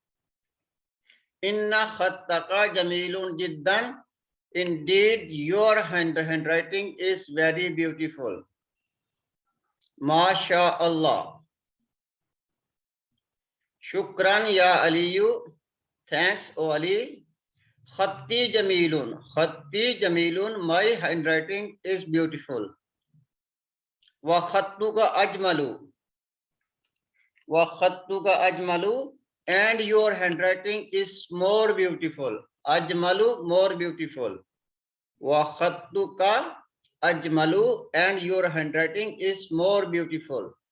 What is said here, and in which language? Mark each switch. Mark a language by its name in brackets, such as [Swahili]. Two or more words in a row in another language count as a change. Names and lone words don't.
[Arabic] إن خطك جميل جدا. [English] Indeed, your handwriting is very beautiful. [Arabic] ما شاء الله. شكرا يا علي. [English] Thanks, O Ali. [Arabic] خطي جميل. خطي جميل. [English] My handwriting is beautiful. [Arabic] وخطك أجمل. وخطك أجمل. [English] And your handwriting is more beautiful. Ajmalu, more beautiful. [Arabic] وخطك أجمل, [English] and your handwriting is more beautiful.